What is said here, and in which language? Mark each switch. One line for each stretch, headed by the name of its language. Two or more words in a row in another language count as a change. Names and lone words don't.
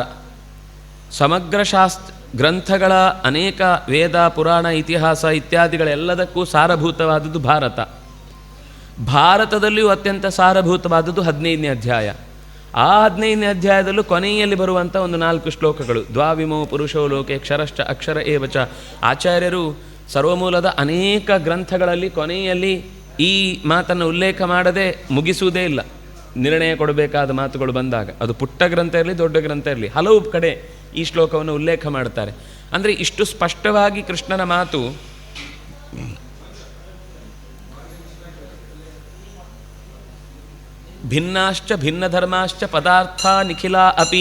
Kannada: ಸಮಗ್ರ ಗ್ರಂಥಗಳ ಅನೇಕ ವೇದ ಪುರಾಣ ಇತಿಹಾಸ ಇತ್ಯಾದಿಗಳೆಲ್ಲದಕ್ಕೂ ಸಾರಭೂತವಾದದ್ದು ಭಾರತದಲ್ಲಿಯೂ ಅತ್ಯಂತ ಸಾರಭೂತವಾದದ್ದು 15ನೇ ಅಧ್ಯಾಯ. ಆ 15ನೇ ಅಧ್ಯಾಯದಲ್ಲೂ ಕೊನೆಯಲ್ಲಿ ಬರುವಂಥ ಒಂದು 4 ಶ್ಲೋಕಗಳು.
Sanskrit: ದ್ವಾವಿಮೋ ಪುರುಷೋ ಲೋಕೆ ಕ್ಷರಶ್ಚ ಅಕ್ಷರ ಏವಚ.
Kannada: ಆಚಾರ್ಯರು ಸರ್ವಮೂಲದ ಅನೇಕ ಗ್ರಂಥಗಳಲ್ಲಿ ಕೊನೆಯಲ್ಲಿ ಈ ಮಾತನ್ನು ಉಲ್ಲೇಖ ಮಾಡದೆ ಮುಗಿಸುವುದೇ ಇಲ್ಲ. ನಿರ್ಣಯ ಕೊಡಬೇಕಾದ ಮಾತುಗಳು ಬಂದಾಗ ಅದು ಪುಟ್ಟ ಗ್ರಂಥ ಇರಲಿ ದೊಡ್ಡ ಗ್ರಂಥ ಇರಲಿ ಹಲವು ಕಡೆ ಈ ಶ್ಲೋಕವನ್ನು ಉಲ್ಲೇಖ ಮಾಡ್ತಾರೆ. ಅಂದರೆ ಇಷ್ಟು ಸ್ಪಷ್ಟವಾಗಿ ಕೃಷ್ಣನ ಮಾತು
Sanskrit: ಭಿನ್ನಾಶ್ಚ ಭಿನ್ನ ಧರ್ಮಾಶ್ಚ ಪದಾರ್ಥ ನಿಖಿಲ ಅಪಿ.